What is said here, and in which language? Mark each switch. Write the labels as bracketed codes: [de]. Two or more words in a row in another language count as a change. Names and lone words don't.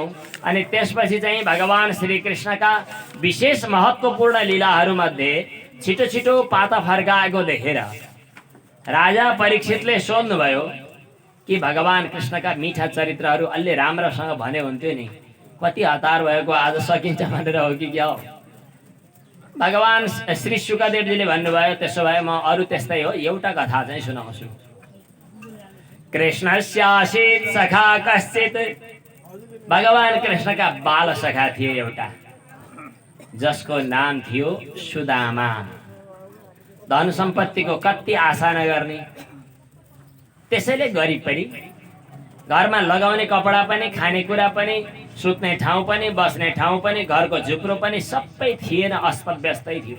[ne] अनि त्यसपछि चाहिँ भगवान श्री कृष्णका विशेष महत्त्वपूर्ण लीलाहरूमध्ये छिटो छिटो पाता फर्काएको देखेर राजा परीक्षितले सोध्नुभयो कि भगवान कृष्णका मिठा चरित्रहरू अलि राम्रोसँग भने हुन्थ्यो नि, कति हतार भएको आज सकिन्छ भनेर हो कि क्या हो? भगवान श्री शुकदेवजीले भन्नुभयो त्यसो भए म अरू त्यस्तै हो, एउटा कथा चाहिँ सुनाउँछु। [sa] कृष्णस्यासीत् सखा कश्चित्, [ne] भगवान कृष्णका बाल सखा थिए एउटा, जसको नाम थियो सुदामा। धन सम्पत्तिको कति आशा नगर्ने, त्यसैले गरिब पनि, घरमा लगाउने कपडा पनि, खानेकुरा पनि, सुत्ने ठाउँ पनि, बस्ने ठाउँ पनि, घरको झुप्रो पनि सबै थिएन, अस्तव्यस्तै थियो।